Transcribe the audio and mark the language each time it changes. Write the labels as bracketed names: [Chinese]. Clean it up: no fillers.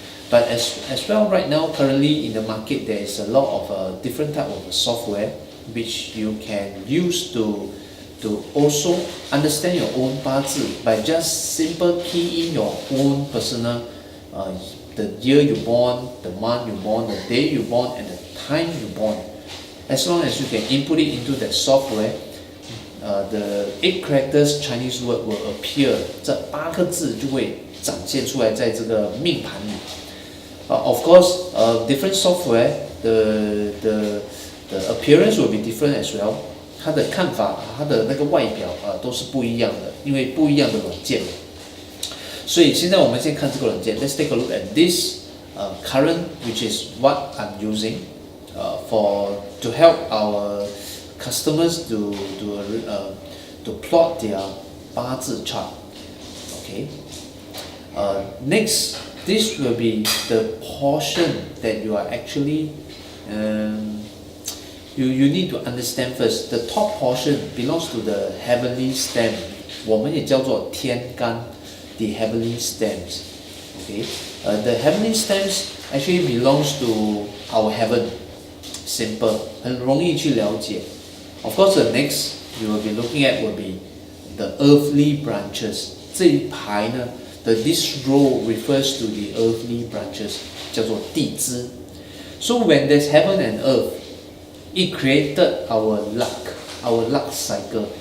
[English] But as well, right now, currently in the market, there is a lot of different type of software which you can use to also understand your own 八字 by just simple key in your own personal the year you born, the month you born, the day you born, and the time you born. As long as you can input it into that software, the 8 characters Chinese word will appear. [Chinese] 这8个字就会展现出来在这个命盘里。 [English] Of course, different software, the appearance will be different as well. [Chinese] 它的看法，它的那个外表都是不一样的，因为不一样的软件。所以现在我们先看这个软件。 [English] Let's take a look at this current, which is what I'm using to help our customers to plot their 八字 chart. Okay. Next, this will be the portion that you are actually you need to understand first. The top portion belongs to the heavenly stem. [Chinese] 我们也叫做天干 [English] the heavenly stems. Okay. The heavenly stems actually belongs to our heaven. [Chinese] Simple, 很容易去了解。 [English] Of course, the next you will be looking at will be the earthly branches. [Chinese] 这一排呢 [English] this row refers to the earthly branches, [Chinese] 叫做地支。 [English] So when there's heaven and earth, it created our luck cycle.